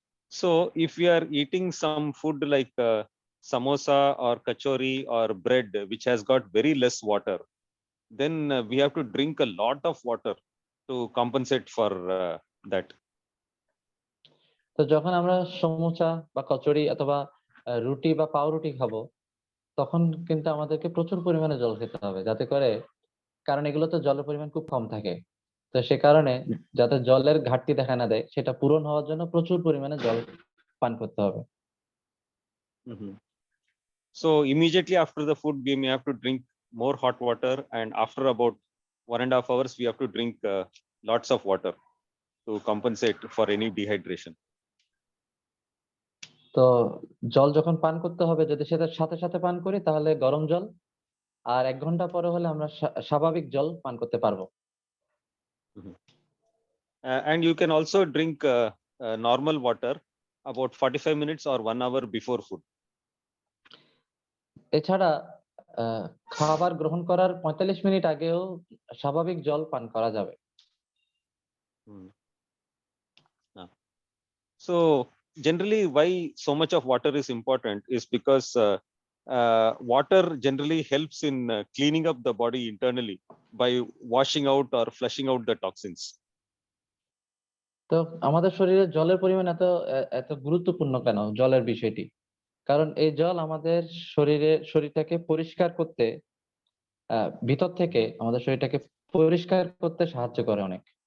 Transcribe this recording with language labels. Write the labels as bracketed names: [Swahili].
[English] So if we are eating some food like samosa or kachori or bread, which has got very less water, then we have to drink a lot of water to compensate for that. [Bangla] তো যখন আমরা সমোসা বা কচুরি অথবা রুটি বা পাউরুটি খাবো তখন কিন্তু আমাদেরকে প্রচুর পরিমাণে জল খেতে হবে, যাতে করে, কারণ এগুলোতে জলের পরিমাণ খুব কম থাকে। তো সে কারণে যাতে জলের ঘাটতি দেখা না দেয় সেটা পূরণ হওয়ার জন্য প্রচুর পরিমাণে জল পান করতে হবে। Mhm. [English] So immediately after the food, we may have to drink more hot water, and after about 1.5 hours, we have to drink lots of water to compensate for any dehydration. [Bangla] তো জল যখন পান করতে হবে, যদি সেটার সাথে সাথে পান করি তাহলে গরম জল, আর 1 ঘন্টা পরে হলে আমরা স্বাভাবিক জল পান করতে পারবো। [English] And you can also drink normal water about 45 minutes or 1 hour before food. [Bangla] এছাড়া খাবার গ্রহণ করার 45 মিনিট আগেও স্বাভাবিক জল পান করা যাবে। [English] So generally, why so much of water is important is because water generally helps in cleaning up the body internally by washing out or flushing out the toxins. [Bangla] তো আমাদের শরীরে জলের পরিমাণ এত এত গুরুত্বপূর্ণ কেন জলের বিষয়টি? কারণ এই জল আমাদের শরীরটাকে পরিষ্কার করতে, ভিতর থেকে আমাদের শরীরটাকে পরিষ্কার করতে সাহায্য করে অনেক।